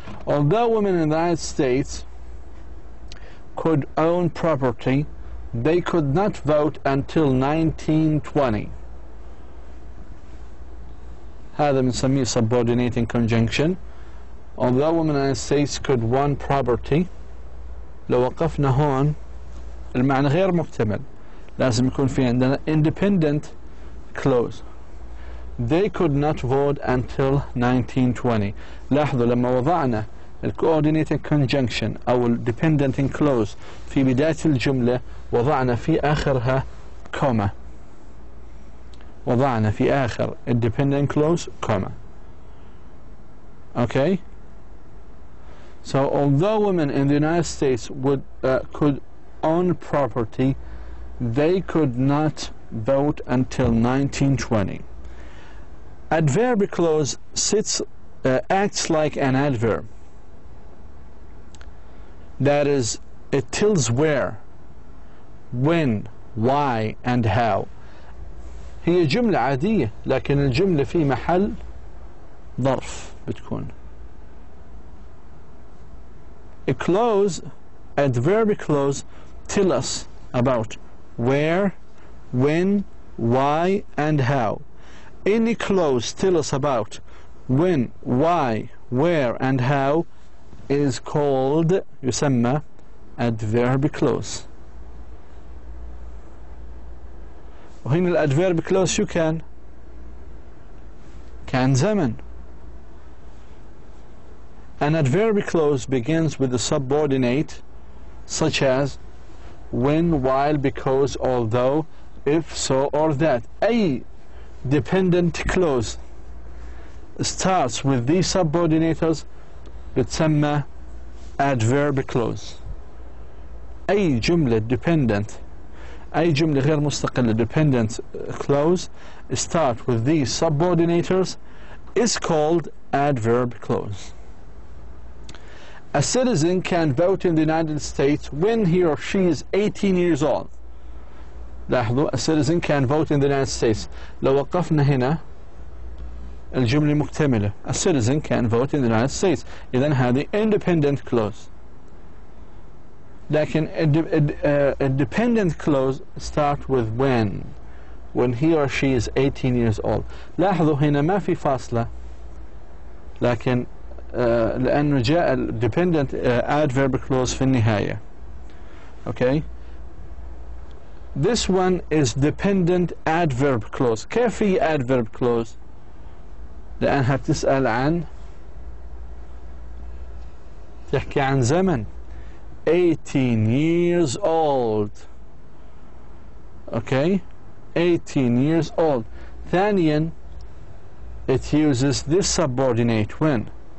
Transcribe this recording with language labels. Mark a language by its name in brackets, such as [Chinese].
[English] Although women in the United States could own property, they could not vote until 1920. [Arabic] هذا بنسميه [English] subordinating conjunction. Although women in the United States could own property, [Arabic] لو وقفنا هون المعنى غير مكتمل. لازم يكون في عندنا [English] independent clause. They could not vote until 1920. [Arabic] لاحظوا لما وضعنا [English] coordinating conjunction [Arabic] أو [English] dependent clause [Arabic] في بداية الجملة وضعنا في آخرها comma. وضعنا في آخر [English] dependent clause comma. Okay? So although women in the United States could own property, they could not vote until 1920. Adverb clause acts like an adverb. That is, it tells where, when, why and how. [Arabic] هي جملة عادية لكن الجملة في محل ظرف بتكون. [English] A clause, adverb clause, tell us about where, when, why and how. Any clause tell us about when, why, where and how is called [Arabic] يسمى [English] adverb clause. [Arabic] وهنا الادفيرب clause شو كان زمن. [English] An adverb clause begins with a subordinate such as when, while, because, although, if, so or that. [Arabic] أي [English] dependent clause starts with these subordinators [Arabic] بتسمى [English] adverb clause. [Arabic] أي جملة [English] dependent [Arabic] أي جملة غير مستقلة [English] dependent clause start with these subordinators is called adverb clause. A citizen can vote in the United States when he or she is 18 years old. [Arabic] لاحظوا, [English] a citizen can vote in the United States. [Arabic] لو وقفنا هنا الجملة مكتملة. [English] A citizen can vote in the United States. [Arabic] إذن هذه [English] independent clause. [Arabic] لكن [English] a dependent clause start with when he or she is 18 years old. [Arabic] لاحظوا هنا ما في فاصلة لكن لأنه جاء [English] dependent adverb clause [Arabic] في النهاية. [English] Okay? This one is dependent adverb clause. [Arabic] كيف هي [English] adverb clause؟ [Arabic] لأنها بتسأل عن تحكي عن زمن [English] 18 years old. Okay? 18 years old. [Arabic] ثانيا [English] it uses this subordinate when.